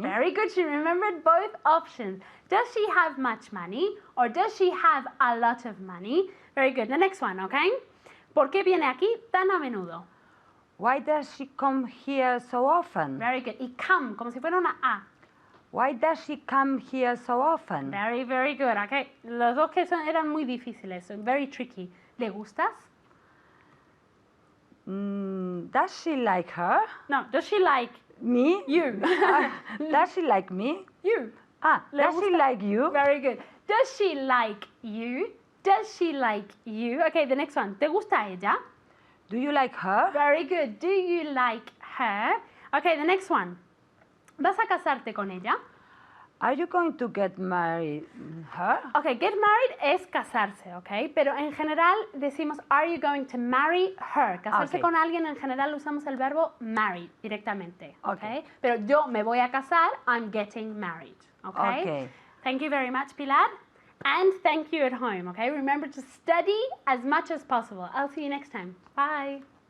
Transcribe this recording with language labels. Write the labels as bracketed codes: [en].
[en] Very good. She remembered both options. Does she have much money or does she have a lot of money? Very good. The next one, okay? [es] ¿Por qué viene aquí tan a menudo? [en] Why does she come here so often? Very good. [es] Y come, como si fuera una A. [en] Why does she come here so often? Very, very good. Okay. [es] Los dos que eran muy difíciles. [en] So very tricky. [es] ¿Le gustas? [en] Does she like her? No. Does she like Me? you? Does she like me? You. [es] ¿Le [en] Does she [es] gusta? [en] like you? Very good. Does she like you? Does she like you? Okay, the next one. [es] ¿Te gusta ella? [en] Do you like her? Very good. Do you like her? Okay, the next one. [es] ¿Vas a casarte con ella? [en] Are you going to get married her? Okay, get married [es] es casarse, [en] okay? [es] Pero en general decimos, [en] are you going to marry her? [es] Casarse [en] Okay. [es] con alguien en general usamos el verbo marry directamente, [en] Okay. [es] okay? Pero yo me voy a casar, [en] I'm getting married, okay? Okay. Thank you very much, Pilar. And thank you at home, okay? Remember to study as much as possible. I'll see you next time. Bye.